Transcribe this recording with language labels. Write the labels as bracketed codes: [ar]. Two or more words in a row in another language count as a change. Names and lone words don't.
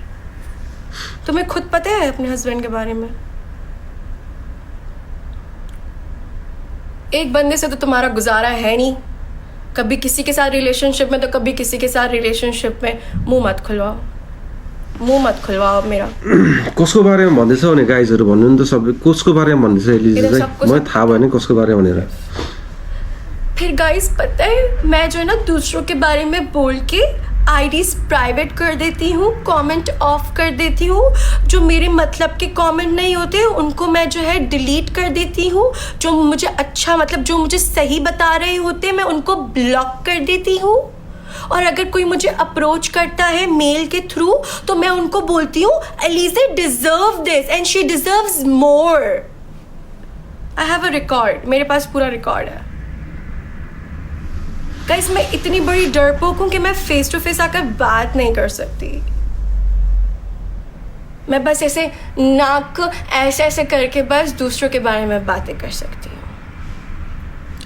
[hi] तुम्हें खुद पता है अपने हस्बैंड के बारे में? एक बंदे से तो तुम्हारा गुजारा है नहीं। कभी किसी के साथ रिलेशनशिप में तो कभी किसी के साथ रिलेशनशिप में। मुंह मत खुलवाओ मेरा। [ne] कसको बारेमा भन्दैछ भने गाइजहरु भन्नु नि त सबै। कसको बारेमा भन्दैछ एलिजी चाहिँ? मलाई थाहा भएन कसको बारेमा भनेर। [hi] फिर गाइस पता है, मैं जो है ना दूसरों के बारे में बोल के [en] IDs private [hi] कर देती हूँ, [en] comment off [hi] कर देती हूँ। जो मेरे मतलब के कमेंट नहीं होते उनको मैं जो है डिलीट कर देती हूँ। जो मुझे अच्छा मतलब जो मुझे सही बता रहे होते मैं उनको ब्लॉक कर देती हूँ। और अगर कोई मुझे अप्रोच करता है मेल के थ्रू तो मैं उनको बोलती हूँ [en] Elije deserve this and she deserves more. I have a record, [hi] मेरे पास पूरा रिकॉर्ड है। गाइस मैं इतनी बड़ी डरपोक हूं कि मैं [en] face to face [hi] आकर बात नहीं कर सकती। मैं बस ऐसे नाक ऐसे ऐसे करके बस दूसरों के बारे में बातें कर सकती हूँ।